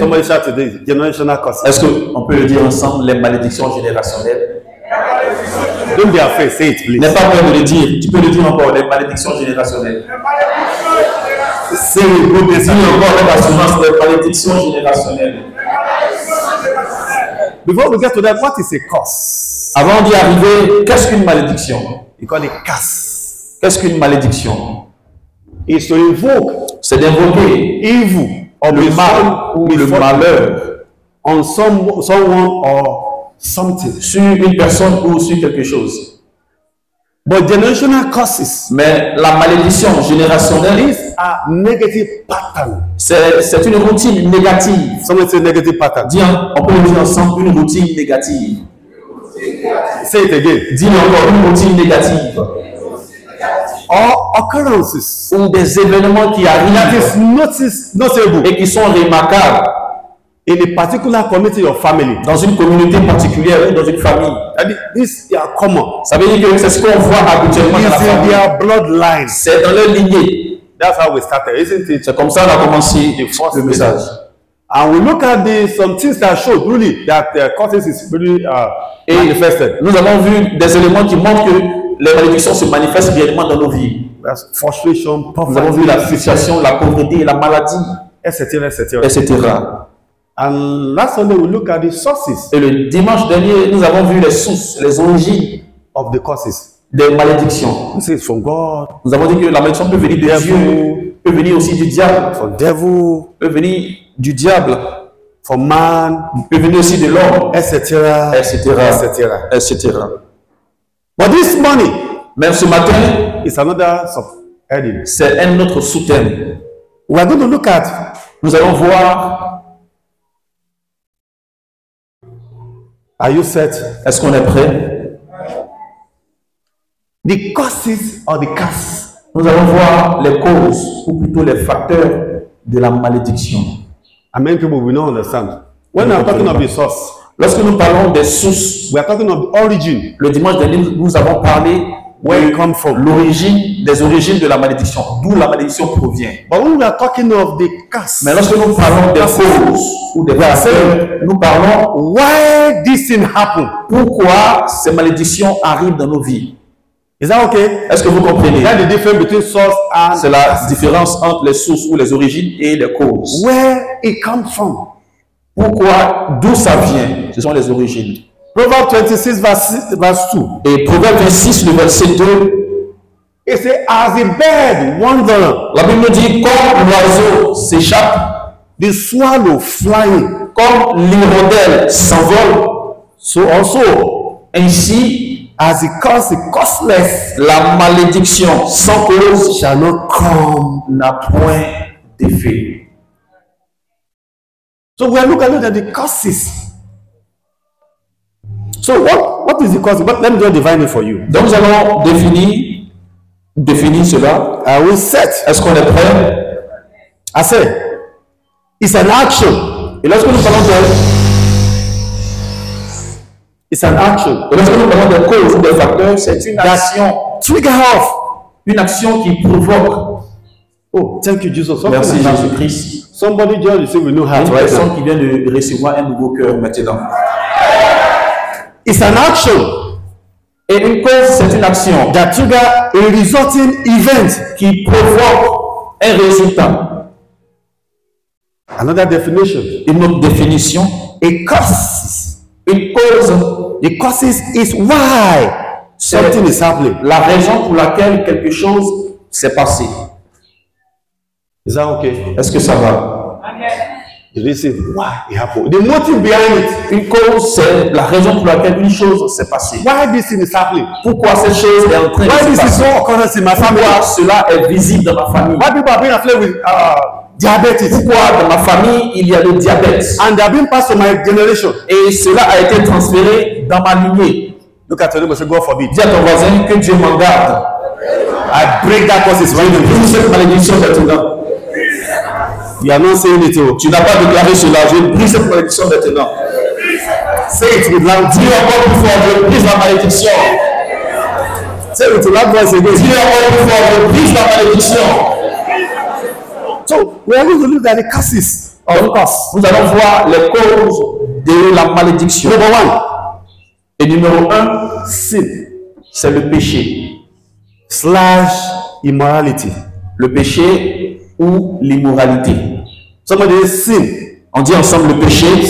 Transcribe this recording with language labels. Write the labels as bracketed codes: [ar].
[en] Somebody shout today. Generational curses. [fr] Est-ce qu'on peut le dire ensemble, les malédictions générationnelles? [en] Don't be afraid. Say it, please. [fr] N'aie pas peur de le dire. Tu peux le dire encore, les malédictions générationnelles. [en] Say it, go [fr] Dis encore avec assurance, les malédictions générationnelles. [en] Before we get to that, what is a curse? [fr] Avant d'y arriver, qu'est-ce qu'une malédiction? [en] You call it curse. [fr] Qu'est-ce qu'une malédiction? [en] It's to invoke. [fr] C'est d'invoquer [en] evil or [fr] le mal ou le malheur [en] on someone or something. [fr] Sur une personne ou sur quelque chose. [en] But generational curses. [fr] Mais la malédiction générationnelle [en] is a negative pattern. [fr] C'est une routine négative. [en] Someone say negative pattern. [fr] Dis, on peut le dire ensemble, une routine négative. [en] Say it again. [fr] Dis encore, une routine négative. [en] Or occurrences [fr] ou des événements qui arrivent [en] notable [fr] et qui sont remarquables [en] in a particular community or family. [fr] Dans une communauté particulière ou dans une famille. [en] This is common. [fr] Ça veut dire que c'est ce qu'on voit habituellement dans la famille. [en] Their bloodline. [fr] C'est dans leur lignée. [en] That's how we started, isn't it? [fr] C'est comme ça qu'on a commencé le message. [en] And we look at some things that show really that curses is really manifested. [fr] Nous avons vu des éléments qui montrent que les malédictions se manifestent réellement dans nos vies. [en] Frustration, poverty, [fr] nous avons vu la frustration, la pauvreté, la maladie, [en] etc., etc., etc. And last Sunday we look at the sources. [fr] Et le dimanche dernier, nous avons vu les sources, les origines [en] of the causes. [fr] Des malédictions. [en] This is from God. [fr] Nous avons dit que la malédiction peut venir de Dieu, peut venir aussi du diable, [en] from devil, [fr] peut venir du diable, [en] from man, [fr] peut venir aussi de l'homme, [en] etc., [fr] etc., etc., etc. [en] But this morning, [fr] même ce matin, [en] it's another subheading. [fr] C'est un autre sous-thème. [en] We are going to look at. [fr] Nous allons voir. [en] Are you set? [fr] Est-ce qu'on est prêt? [en] The causes or the curse. [fr] Nous allons voir les causes ou plutôt les facteurs de la malédiction. [en] And many people will not understand. When I'm talking of the source. [fr] Lorsque nous parlons des sources, [en] we are talking of the origin. [fr] Le dimanche dernier, nous avons parlé [en] where it comes from. [fr] l'origine, des origines de la malédiction, d'où la malédiction provient. [en] But when we are talking of the curse, [fr] Mais lorsque nous parlons des causes ou des facteurs, nous parlons [en] why this thing happen? [fr] pourquoi ces malédictions arrivent dans nos vies. [en] Is that okay? [fr] Est-ce que vous comprenez? [en] That's the difference between source and [fr] C'est la différence entre les sources ou les origines et les causes. [en] where it comes from. [fr] Pourquoi, d'où ça vient? Ce sont les origines. [en] Proverbs 26 verse 2. [fr] Et Proverbe 26, le verset 2, [en] It says, as a bird wandereth, [fr] la Bible nous dit, comme l'oiseau s'échappe, [en] the swallow flying, [fr] comme l'hirondelle s'envole, [en] so also [fr] ainsi [en] as the curse is causeless [fr] la malédiction sans cause [en] shall not come. [fr] n'a point d'effet. [en] So we are looking at the causes. So what is the cause? But let me just define it for you. [fr] Donc nous allons définir cela. [en] I will set. [fr] Est-ce qu'on est prêt? [en] I say, it's an action. [fr] Et lorsque nous parlons [en] It's an action. [fr] des causes ou des facteurs, c'est une action. [en] Trigger off. [fr] Une action qui provoque. [en] Oh, thank you, Jesus. [fr] Merci Jésus-Christ. [en] Somebody just received a new heart [fr] Une [en] right [fr] personne [en] now. [fr] qui vient de recevoir un nouveau cœur maintenant. [en] It's an action [fr] Et une cause, c'est une action [en] that trigger a resulting event. [fr] qui provoque un résultat. [en] Another definition. [fr] Une autre définition. [en] A cause. [fr] Une cause, [en] The causes is why something is happening. [fr] la raison pour laquelle quelque chose s'est passé. [en] Is that okay? [fr] Est-ce que ça va? [en] The reason why it happened. The motive behind it. [fr] Une cause, c'est la raison pour laquelle une chose s'est passée. [en] Why this thing is happening. [fr] Pourquoi cette chose est en train de [en] Why [fr] se [en] this is [fr] passer? [en] so occurrence in my family. [fr] Pourquoi cela est visible dans ma famille? [en] Why people are being afflicted with diabetes. [fr] Pourquoi dans ma famille il y a le diabète? [en] And they are being passed to my generation. [fr] Et cela a été transféré dans ma lignée. [en] Look at your neighbor, say, God forbid. [fr] Dis à ton voisin que Dieu m'en garde. [en] I break that curses right now. [fr] Brise cette malédiction maintenant. [en] You are not saying it. Oh. [fr] Tu n'as pas déclaré cela. Je brise cette malédiction maintenant. [en] Say it with loud. [fr] Dis encore plus fort, je brise la malédiction. [en] Say it with loud voice again. [fr] Dis encore plus fort, je brise la malédiction. [en] So we are going to look at the curses of us. [fr] Nous allons voir les causes de la malédiction. [en] Number one, [fr] Et numéro 1, [en] sin [fr] c'est le péché. [en] / immorality. [fr] Le péché ou l'immoralité. [en] Somebody say sin [fr] On dit ensemble le péché